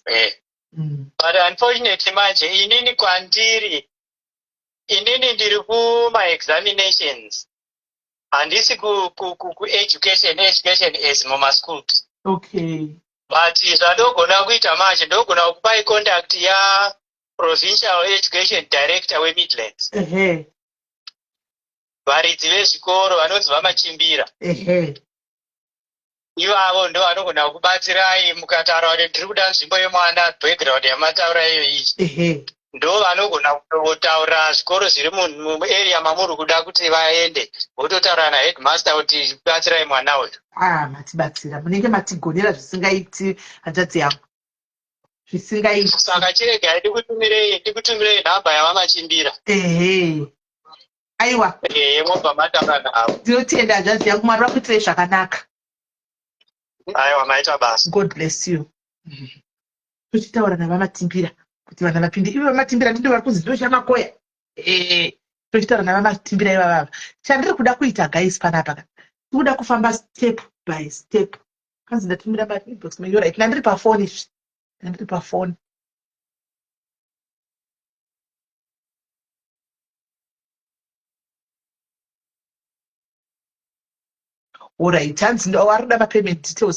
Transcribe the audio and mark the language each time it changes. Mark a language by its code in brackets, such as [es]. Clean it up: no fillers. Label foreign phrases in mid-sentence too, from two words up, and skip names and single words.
[en] But unfortunately [sn] manje inini kwandiri inini ndiri kuma-examinations handisi ku-education as muma-schools. [en] Okay. [sn] But zvandogona kuita manje ndogona kupai contact ya-Provincial Education Director we-Midlands. Varidzi vezvikoro vanonzi vamachimbira. Ivavo ndo vanogona kubatsirai mukataura kuti ndiri kuda nzvimbo yemwana background yamataura iyo iyi. Ndo vanogona kutotaura zvikoro zviri muarea mamuri kuda kuti vaende vototaura naheadmaster kuti batsirai mwana uyu. Matibatsira munenge matigonera zvisingaiti hanzvadzi yangu zvisingaiti. Saka chiregai ndikutumirei nhamba yavamachimbira. Aiwa. Mobva mataura navo. Ndinotenda hanzvadzi yangu Mwari vakuitirei zvakanaka. Aiwa maita basa. [en] God bless you. [sn] Tochitaura navamatimbira kuti vanhu vapinde ivo vamatimbira ndindo vari kunzi ndochamakoya. Tochitaura navamatimbira ivavava. Chandiri kuda kuita guys panapa kuda kufamba [en] step by step. [sn] Kanzi ndatumira [en] mailbox mail right [sn] nandiri pafoni izvi. Nandiri pafoni. Alright, hanzi ndo warida [en] payment details.